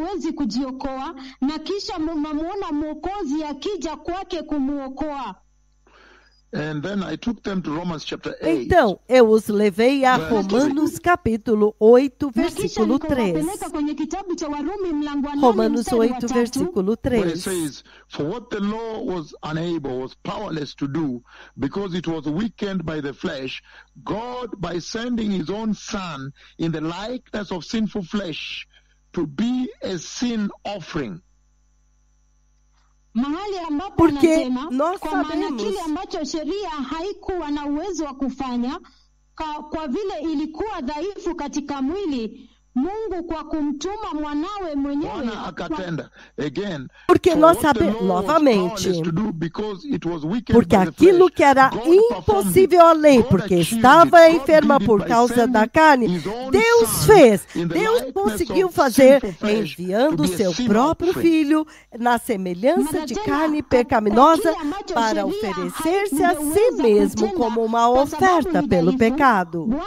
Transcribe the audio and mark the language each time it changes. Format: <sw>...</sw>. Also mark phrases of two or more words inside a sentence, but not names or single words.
<pt>Então, eu os levei a Romanos capítulo 8, versículo 3. Romanos 8, versículo 3.</pt> <en>For what the law was unable, was powerless to do, because it was weakened by the flesh, God, by sending his own Son in the likeness of sinful flesh, to be a sin offering.</en> <pt>Porque nós sabemos,</pt> <sw>kile ambacho sheria haikuwa na uwezo wa kufanya, kwa vile ilikuwa dhaifu katika mwili, Mungu kwa kumtuma mwanawe mwenyewe akatenda.</sw> <pt>Again, porque nós sabemos, novamente, porque aquilo que era impossível à lei, porque estava enferma por causa da carne, Deus fez. Deus conseguiu fazer, enviando o seu próprio Filho na semelhança de carne pecaminosa para oferecer-se a si mesmo como uma oferta pelo pecado.</pt>